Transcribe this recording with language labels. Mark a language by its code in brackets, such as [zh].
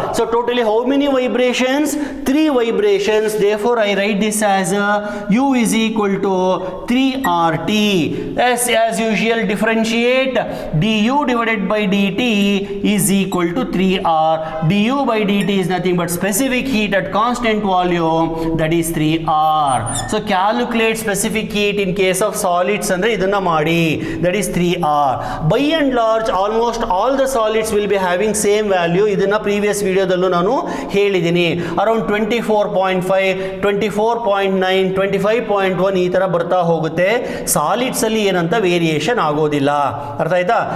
[en] So totally how many vibrations? 3 vibrations. Therefore I write this as U is equal to 3RT. as usual, differentiate. du divided by dt is equal to 3R. du by dt is nothing but specific heat at constant volume, that is 3R. so calculate specific heat in case of solids [kn] ಅಂದ್ರೆ ಇದನ್ನ ಮಾಡಿ, [en] that is 3R. R. By and large almost all the solids will be having same value. [kn] ಇದನ್ನ previous ವಿಡಿಯೋದಲ್ಲೂ ನಾನು ಹೇಳಿದ್ದೀನಿ. Around 24.5, 24.9, 25.1 ಈ ತರ ಬರ್ತಾ ಹೋಗುತ್ತೆ. ಸಾಲಿಡ್ಸ್ ಅಲ್ಲಿ ಏನಂತ ವೇರಿಯೇಷನ್ ಆಗೋದಿಲ್ಲ. ಅರ್ಥ ಆಯ್ತಾ?